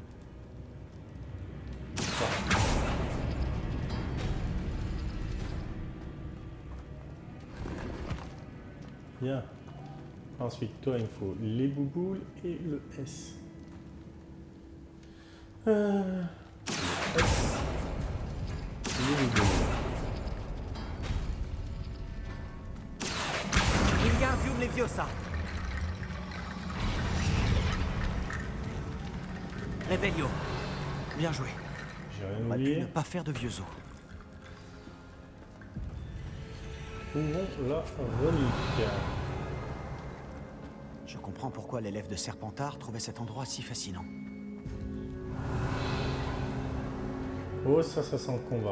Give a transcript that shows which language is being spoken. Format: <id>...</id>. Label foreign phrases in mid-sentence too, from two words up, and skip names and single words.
<fr>Ça. Bien. Ensuite, toi, il me faut les bouboules et le S. Le S. Les bouboules. Wingardium Leviosa. Revelio. Bien joué. J'ai rien On aurait pu oublié. ne pas faire de vieux os. Ouvrons la relique. Je comprends pourquoi l'élève de Serpentard trouvait cet endroit si fascinant. Oh, ça sent le combat.</fr>